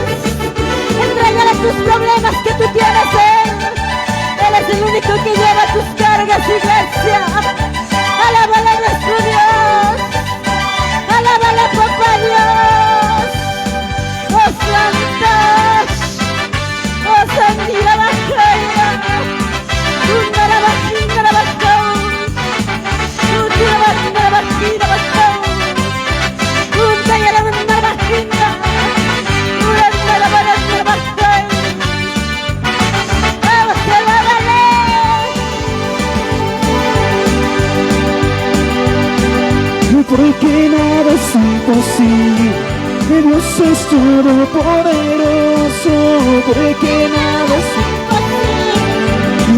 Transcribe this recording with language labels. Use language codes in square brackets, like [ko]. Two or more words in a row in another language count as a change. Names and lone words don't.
[es] Entrégale tus problemas que tú tienes, Él es el único que lleva tus cargas, iglesia. Alábale a nuestro Dios. Alábale, papá Dios. Oh, Santa. Oh, Sandira Bajaya. Undara Bajindara Bajau. Undara Bajindara Bajindara Bajau. Undara Bajindara Bajindara. Undara Bajindara Bajau. Vamos, alábale. Porque nada es imposible. Dios es todopoderoso, porque nada es imposible.